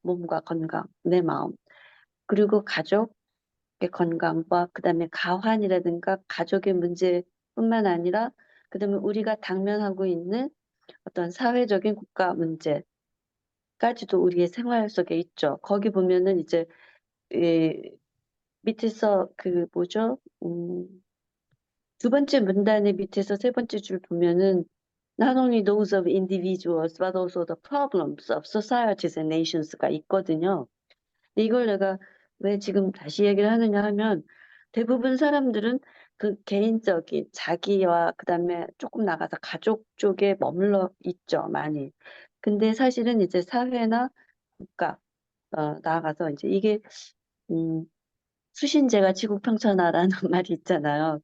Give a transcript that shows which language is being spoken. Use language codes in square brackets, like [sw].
[ko] 몸과 건강, 내 마음. 그리고 가족의 건강과 그다음에 가환이라든가 가족의 문제뿐만 아니라 그다음에 우리가 당면하고 있는 어떤 사회적인 국가 문제까지도 우리의 생활 속에 있죠. 거기 보면은 이제 밑에서 그 뭐죠? 두 번째 문단의 밑에서 세 번째 줄 보면은 [en] not only those of individuals but also the problems of societies and nations가 [ko] 있거든요. 이걸 내가 왜 지금 다시 얘기를 하느냐 하면 대부분 사람들은 그 개인적인 자기와 그다음에 조금 나가서 가족 쪽에 머물러 있죠, 많이. 근데 사실은 이제 사회나 국가 나아가서 이제 이게 음, 수신제가 지구평천하라는 말이 있잖아요.